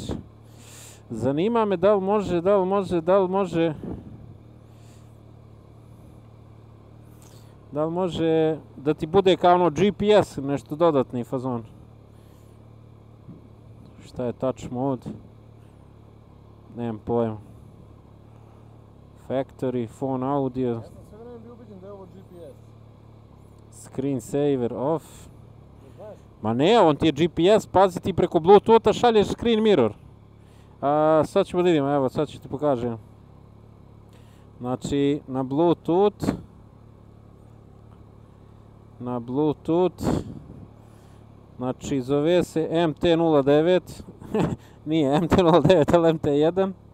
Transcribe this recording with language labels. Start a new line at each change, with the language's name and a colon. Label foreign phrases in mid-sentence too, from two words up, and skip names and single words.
Serbian: Zanima me da li može, da ti bude kao ono GPS, nešto dodatni fazon. Šta je
English: touch mode?
Serbian: Nemam pojma.
English: Factory, phone audio.
Serbian: Ja sam sve vreme bio ubeđen da je ovo GPS.
English: Screen saver off.
Serbian: Ma ne, on ti je GPS, pazi ti preko Bluetootha šalješ
English: screen mirror.
Serbian: Sad ćemo da vidimo, evo sad ću ti pokažem. Znači na Bluetooth, znači zove se MT09, nije MT09 ali MT1.